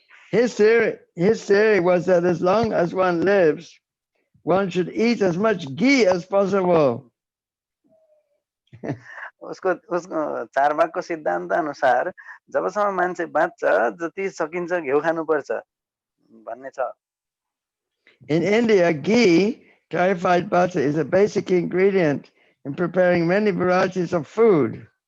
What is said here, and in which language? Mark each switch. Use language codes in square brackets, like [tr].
[en] His theory was that as long as one lives, one should eat as much ghee as possible. [ne] उसको चारवाकको सिद्धान्त अनुसार जबसम्म मान्छे बाँच्छ जति सकिन्छ घिउ खानुपर्छ भन्ने छ। [en] In India, ghee, clarified butter, is a basic ingredient in preparing many varieties of food.